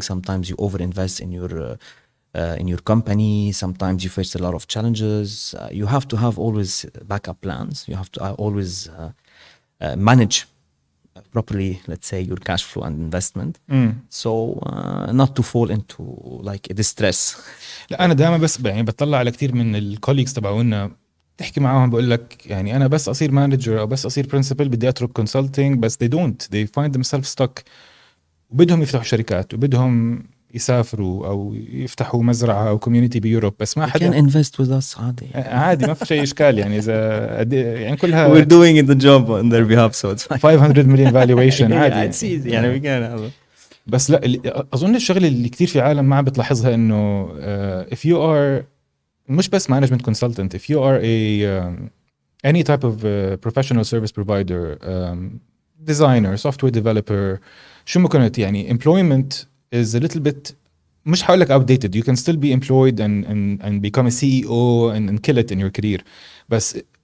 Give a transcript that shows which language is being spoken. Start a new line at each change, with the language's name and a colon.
English: Sometimes you overinvest in your company. Sometimes you face a lot of challenges. You have to have always backup plans. You have to always manage properly, let's say, your cash flow and investment. So not to fall into like a distress.
Arabic: لا أنا دائما بس يعني بطلع على كتير من الكوليجز تبعونا، تحكي معاهم بقول لك يعني أنا بس أصير مانجر أو بس أصير برنسبل بدي أترك كونسلتينج، بس
English: they find themselves stuck
Arabic: وبدهم يفتحوا شركات وبدهم يسافروا أو يفتحوا مزرعة أو community بيوروب، بس ما حدا
English: can invest with us
Arabic: عادي ما في شيء إشكال. يعني إذا يعني كلها
English: we're doing the job on their behalf, so it's fine. 500 million valuation
Arabic: عادي.
English: it's easy يعني we can have
Arabic: بس لا أظن الشغلة اللي كتير في عالم ما عم بتلاحظها إنه
English: if you are
Arabic: مش بس
English: management consultant, if you are any type of professional service provider, designer, software developer,
Arabic: شو ما كنت يعني
English: employment is a little bit
Arabic: مش حقول لك
English: outdated. You can still be employed and become a CEO and kill it in your career.
Arabic: بس